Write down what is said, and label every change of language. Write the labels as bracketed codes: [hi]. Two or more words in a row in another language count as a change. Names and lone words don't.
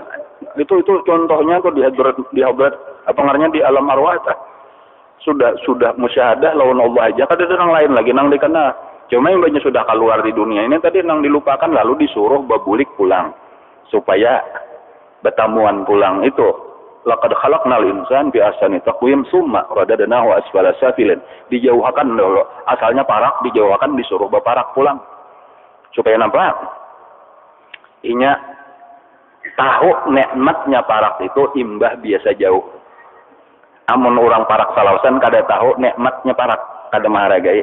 [bjn] Itu contohnya tuh di hadrat apa ngarannya di alam arwah tah. Sudah musyahadah lawan Allah aja kada ada nang lain lagi nang dikena. Cuma yang banyak sudah keluar di dunia ini tadi nang dilupakan lalu disuruh babulik pulang. Supaya bertamuan pulang itu [ar] لقد خلقنا الإنسان في أحسن تقويم ثم رددناه أسفل سافلين. [bjn] Dijauhkan dulu. Asalnya parak, dijauhkan disuruh beparak pulang. Supaya nampak inya tahu nikmatnya parak itu imbah biasa jauh. Amun orang parak salawasan kada tahu nikmatnya parak, kada menghargai.